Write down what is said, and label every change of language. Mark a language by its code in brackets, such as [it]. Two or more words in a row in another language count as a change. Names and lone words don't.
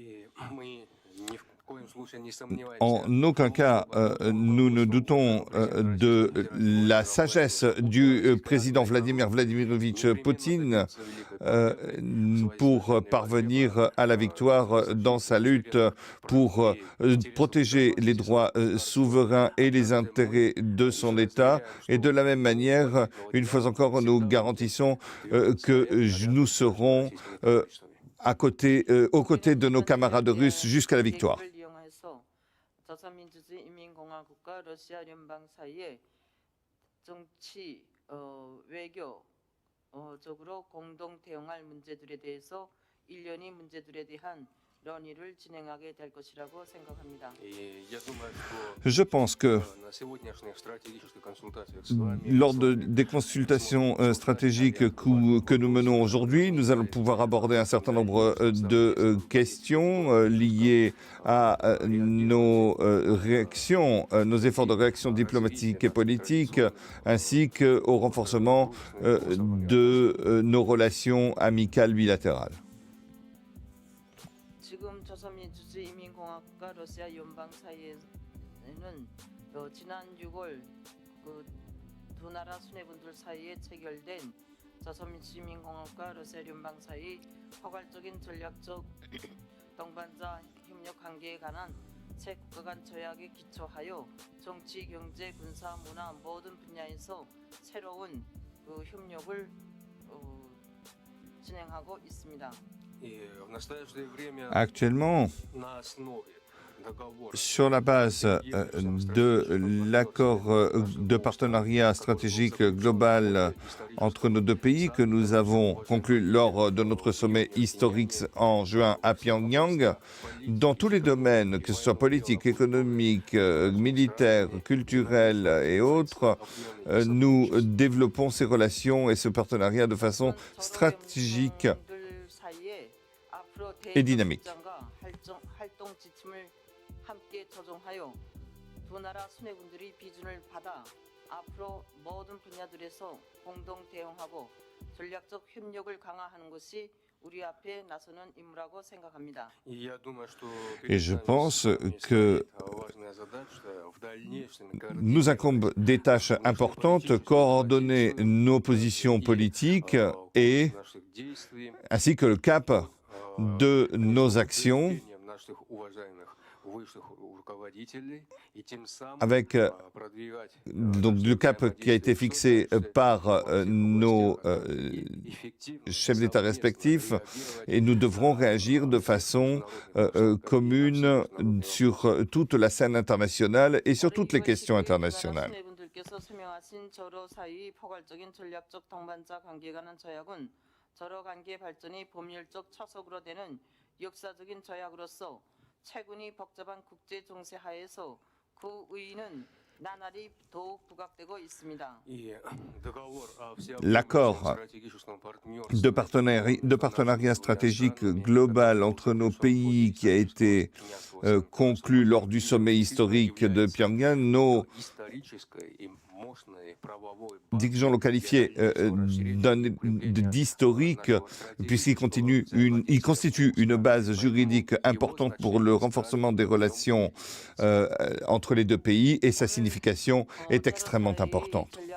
[fr] En aucun cas, nous ne doutons de la sagesse du président Vladimir Vladimirovitch Poutine pour parvenir à la victoire dans sa lutte pour protéger les droits souverains et les intérêts de son État. Et de la même manière, une fois encore, nous garantissons que nous serons aux côtés de nos camarades russes jusqu'à la victoire. [ko] 조선민주주의 인민공화국과 러시아 연방 사이의 정치, 외교적으로 공동 대응할 문제들에 대해서 일련의 문제들에 대한 논의를 진행하게 될 것이라고 생각합니다. [fr] Je pense que lors des consultations stratégiques que nous menons aujourd'hui, nous allons pouvoir aborder un certain nombre de questions liées à nos réactions, nos efforts de réaction diplomatique et politique, ainsi qu'au renforcement de nos relations amicales bilatérales. [ko] 지금 조선민주주의 인민공화국과 러시아 연방 사이에는 지난 6월 두 나라 수뇌분들 사이에 체결된 조선민주주의 인민공화국과 러시아 연방 사이 포괄적인 전략적 동반자 협력 관계에 관한 세 국가 간 조약에 기초하여 정치, 경제, 군사, 문화 모든 분야에서 새로운 협력을 진행하고 있습니다. [fr] Actuellement, sur la base de l'accord de partenariat stratégique global entre nos deux pays que nous avons conclu lors de notre sommet historique en juin à Pyongyang, dans tous les domaines, que ce soit politique, économique, militaire, culturel et autres, nous développons ces relations et ce partenariat de façon stratégique et dynamique. [ko] 활동 지침을 함께 조정하여 두 나라 수뇌군들이 비준을 받아 앞으로 모든 분야들에서 공동 대응하고 전략적 협력을 강화하는 것이 우리 앞에 나서는 임무라고 생각합니다. [fr] Et je pense que nous incombe des tâches importantes, coordonner nos positions politiques et ainsi que le cap de nos actions avec donc le cap qui a été fixé par nos chefs d'État respectifs et nous devrons réagir de façon commune sur toute la scène internationale et sur toutes les questions internationales. [ko] 저러 관계 발전이 법률적 차석으로 되는 역사적인 조약으로서 최근의 복잡한 국제 정세 하에서 그 의의는 나날이 더욱 부각되고 있습니다. [fr] L'accord de partenariat stratégique global entre nos pays qui a été conclu lors du sommet historique de Pyongyang, nos dirigeants l'ont qualifié d'historique puisqu'il constitue une base juridique importante pour le renforcement des relations entre les deux pays et sa signification est extrêmement importante.